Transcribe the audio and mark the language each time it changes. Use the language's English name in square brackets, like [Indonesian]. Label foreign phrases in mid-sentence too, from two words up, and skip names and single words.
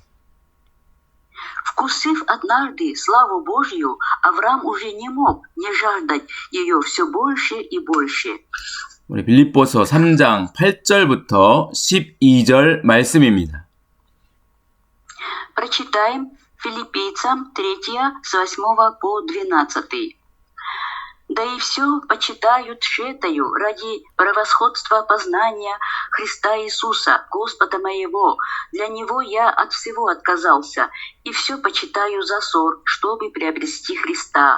[Russian] Вкусив однажды славу Божью, Авраам уже не мог не жаждать ее все больше и больше. [Korean] 우리 빌립보서 3장 8절부터 12절 말씀입니다. [Russian] Прочитаем Филиппийцам 3 с 8 по 12. Да и все почитают тщетою ради превосходства познания Христа Иисуса, Господа моего. Для Него я от всего отказался, и все почитаю за ссор, чтобы приобрести Христа,